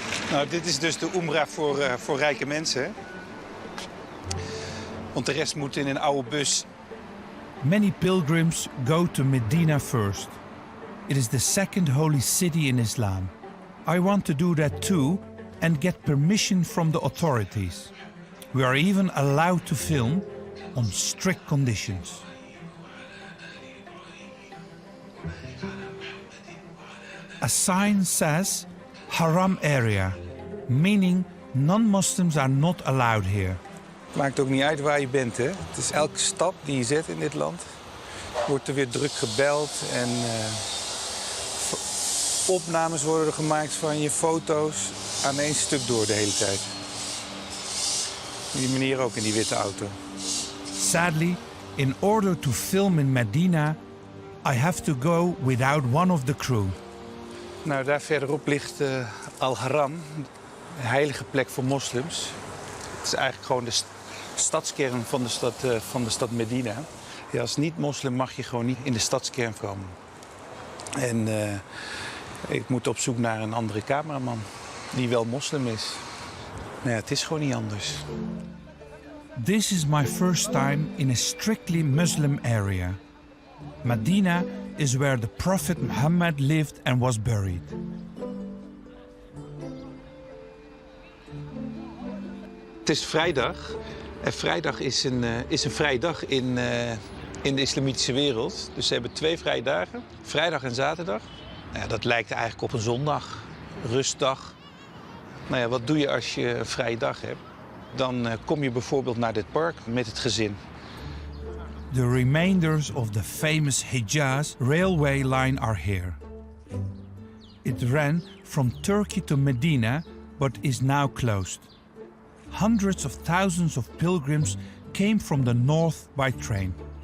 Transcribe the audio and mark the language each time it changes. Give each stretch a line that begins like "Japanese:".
Dutch: Nou, dit is dus de Umrah voor rijke mensen. Hè? Want de rest moet in een oude bus.
English: Many pilgrims go to Medina first. It is the second holy city in Islam. I want to do that too and get permission from the authorities. We are even allowed to film on strict conditions. A sign says Haram area, meaning non-Muslims are not allowed here.
Dutch: Maakt ook niet uit waar je bent, hè? Het is elke stap die je zet in dit land. Wordt er weer druk gebeld en opnames worden er gemaakt van je, foto's aan één stuk door de hele tijd. Die meneer ook in die witte auto.
English: Sadly, in order to film in Medina, I have to go without one of the crew.
Dutch: Nou, daar verderop ligt Al-Haram, een heilige plek voor moslims. Het is eigenlijk gewoon de stadskern van de stad Medina. Ja, als niet-moslim mag je gewoon niet in de stadskern komen. En ik moet op zoek naar een andere cameraman die wel moslim is. Nou ja, het is gewoon niet anders.
English: This is my first time in a strictly Muslim area. Medina is where the Prophet Mohammed lived and was buried.
Dutch: Het is vrijdag. En vrijdag is een vrije dag in de islamitische wereld. Dus ze hebben 2 vrije dagen, vrijdag en zaterdag. Nou ja, dat lijkt eigenlijk op een zondag, rustdag. Nou ja, wat doe je als je een vrije dag hebt? Dan kom je bijvoorbeeld naar dit park met het gezin.
English: The remainders of the famous Hijaz railway line are here. It ran from Turkey to Medina, but is now closed. Hundreds of thousands of pilgrims came from the north by train.